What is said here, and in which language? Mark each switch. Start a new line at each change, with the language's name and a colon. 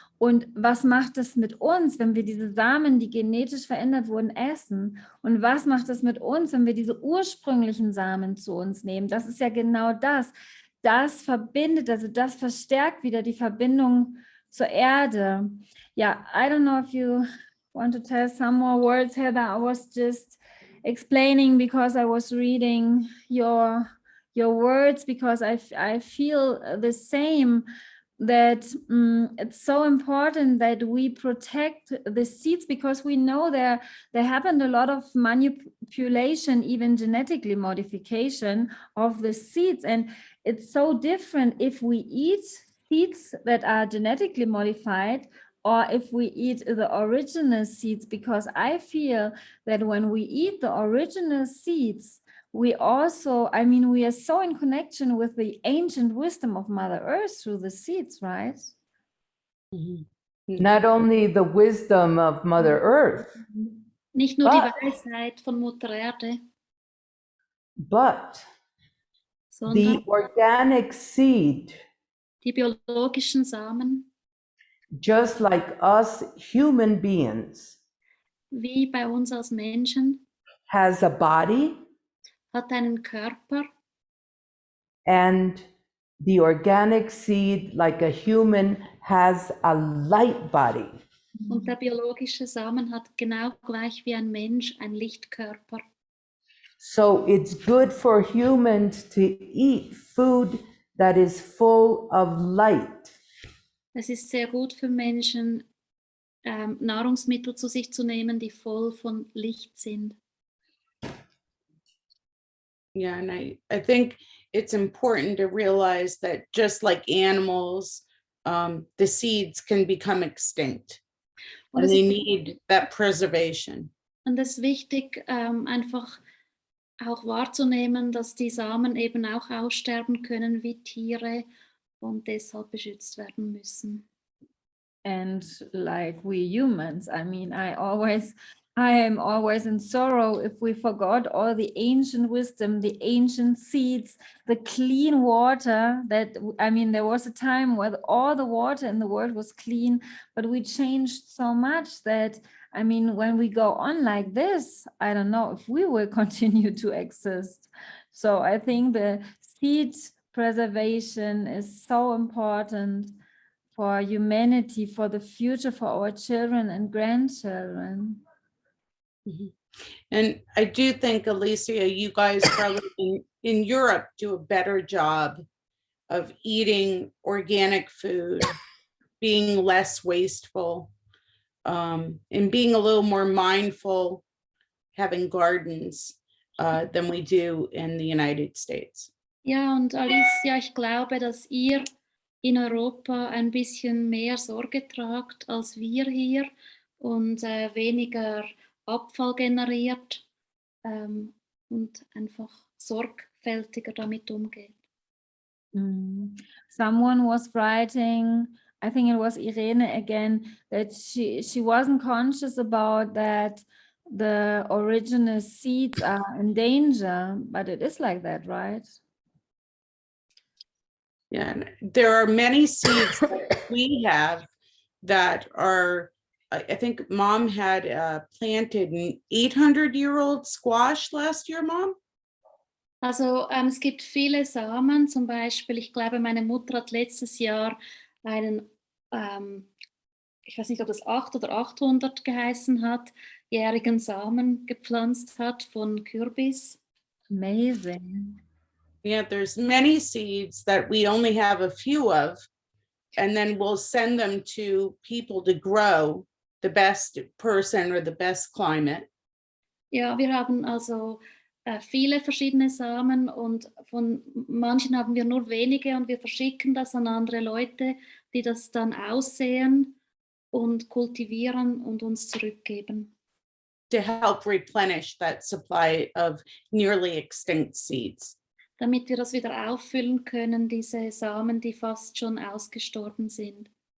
German: Und was macht es mit uns, wenn wir diese Samen, die genetisch verändert wurden, essen? Und was macht es mit uns, wenn wir diese ursprünglichen Samen zu uns nehmen? Das ist ja genau das. Das verbindet, also das verstärkt wieder die Verbindung zur Erde.
English: Ja, I don't know if you want to tell some more words, Heather. I was just explaining because I was reading your words because I feel the same, that it's so important that we protect the seeds because we know there happened a lot of manipulation, even genetically modification of the seeds, and it's so different if we eat seeds that are genetically modified or if we eat the original seeds, because I feel that when we eat the original seeds, we also, I mean, we are so in connection with the ancient wisdom of Mother Earth through the seeds, right? Not only the wisdom of Mother Earth,
German: Nicht nur die Weisheit von Mutter Erde,
English: But
German: sondern
English: the organic seed,
German: die biologischen Samen,
English: just like us human beings,
German: wie bei uns als Menschen,
English: has a body,
German: hat einen Körper
English: and the organic seed, like a human, has a light body.
German: und der biologische Samen hat genau gleich wie ein Mensch einen Lichtkörper.
English: So it's good for humans to eat food that is full of light.
German: Es ist sehr gut für Menschen, Nahrungsmittel zu sich zu nehmen, die voll von Licht sind.
English: Yeah, and I think it's important to realize that just like animals, the seeds can become extinct
German: Und es
English: they
German: ist,
English: need that preservation.
German: und es ist wichtig, einfach auch wahrzunehmen, dass die Samen eben auch aussterben können wie Tiere und deshalb beschützt werden müssen.
English: And like we humans, I mean, I am always in sorrow if we forgot all the ancient wisdom, the ancient seeds, the clean water that, I mean, there was a time where all the water in the world was clean, but we changed so much that, I mean, when we go on like this, I don't know if we will continue to exist. So I think the seed preservation is so important for humanity, for the future, for our children and grandchildren. And I do think, Alicia, you guys probably in Europe do a better job of eating organic food, being less wasteful, and being a little more mindful, having gardens than we do in the United States.
German: Ja, und Alicia, ich glaube, dass ihr in Europa ein bisschen mehr Sorge tragt als wir hier und weniger Abfall generiert und einfach sorgfältiger damit umgeht.
English: Someone was writing, I think it was Irene again, that she wasn't conscious about that the original seeds are in danger, but it is like that, right? Yeah, and there are many seeds that we have that are, I think Mom had planted an 800-year-old squash last year, Mom?
German: Also es gibt viele Samen, zum Beispiel, ich glaube, meine Mutter hat letztes Jahr einen, ich weiß nicht, ob das 800 oder 800 geheißen hat, jährigen Samen gepflanzt hat von Kürbis.
English: Amazing. Yeah, there's many seeds that we only have a few of, and then we'll send them to people to grow the best person or the best climate.
German: Ja, wir haben also viele verschiedene Samen und von manchen haben wir nur wenige und wir verschicken das an andere Leute, die das dann aussehen und kultivieren und uns zurückgeben.
English: To help replenish that supply of nearly extinct seeds.
German: Damit wir das wieder auffüllen können, diese Samen, die fast schon ausgestorben sind.